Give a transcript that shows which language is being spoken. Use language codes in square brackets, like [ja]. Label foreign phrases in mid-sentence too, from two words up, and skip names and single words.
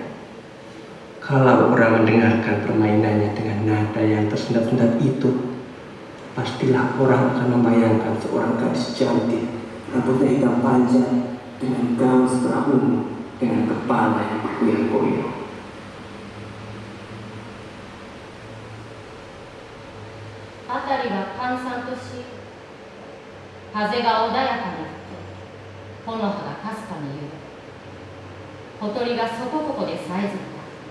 [id] Kalau orang mendengarkan permainannya dengan nada yang tersendat-sendat itu, pastilah orang akan membayangkan seorang gadis cantik, rambutnya hitam panjang, dengan gaun setengah ungu, dengan kepala yang bergoyang-goyang. [ja] Atariが閑散とし、風が穏やかに吹き、木の葉がかすかに揺れ、小鳥がそこここでさえずった。